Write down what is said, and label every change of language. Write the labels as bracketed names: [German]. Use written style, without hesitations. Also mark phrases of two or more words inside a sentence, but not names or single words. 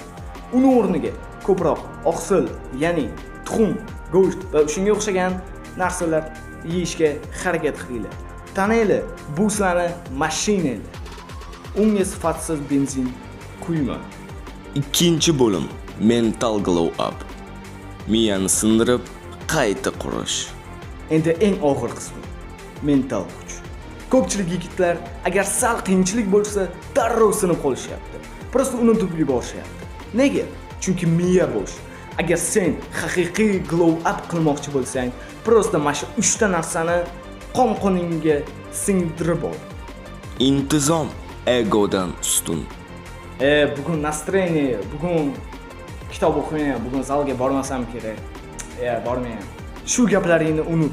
[Uzbek] Uni o'rniga ko'proq oqsil, ya'ni tuxum, go'sht va shunga o'xshagan narsalar yeyishga harakat qilinglar. Tananglar, bu sizlarni mashinanglar. Unga sifatsiz benzin quyma. Ikkinchi bo'lim [English] mental glow up. [Uzbek] Miyani sindirib, qayta qurish. Endi eng og'ir qismi mental kuch. Ko'pchilik yigitlar agar sal qiyinchilik bo'lsa, darrov sinib qolishyapti. Prosta unutib yuborishyapti. Nega? Chunki miya bo'sh. Agar sen haqiqiy [English] glow up [Uzbek] qilmoqchi bo'lsang, prosta mana shu 3 ta narsani qon-qoningga singdirib ol. Intizom egodan ustun. Bugun настроение, bugun kitob o'qiyman, bugun zalga bormasam kerak. Bormayman. Shu gaplaringni unut.